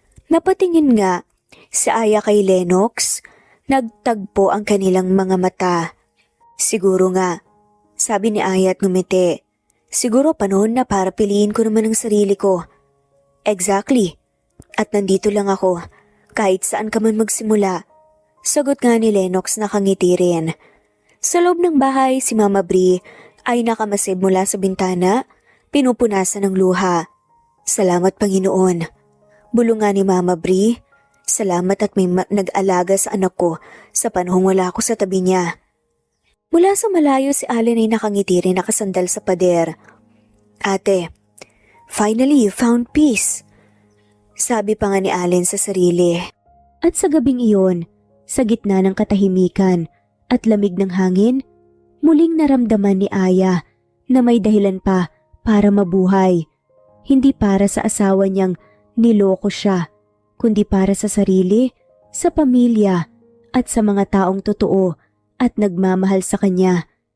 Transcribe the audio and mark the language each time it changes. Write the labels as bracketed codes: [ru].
[tl] Napatingin nga si Aya kay Lennox. Nagtagpo ang kanilang mga mata. Siguro nga, sabi ni Aya at ngumiti. Siguro panahon na para piliin ko naman ang sarili ko. Exactly. At nandito lang ako. Kahit saan ka man magsimula. Sagot nga ni Lennox na nakangiti rin. Sa loob ng bahay, si Mama Bree ay nakamasib mula sa bintana, pinupunasan ng luha. Salamat Panginoon. Bulong nga ni Mama Bree. Salamat at may nag-alaga sa anak ko sa panahong wala ako sa tabi niya. Mula sa malayo si Allen ay nakangiti rin nakasandal sa pader. [en] Ate, finally you found peace. [tl] Sabi pa nga ni Allen sa sarili. At sa gabing iyon, sa gitna ng katahimikan at lamig ng hangin, muling naramdaman ni Aya na may dahilan pa para mabuhay. Hindi para sa asawa niyang niloko siya, kundi para sa sarili, sa pamilya, at sa mga taong totoo at nagmamahal sa kanya.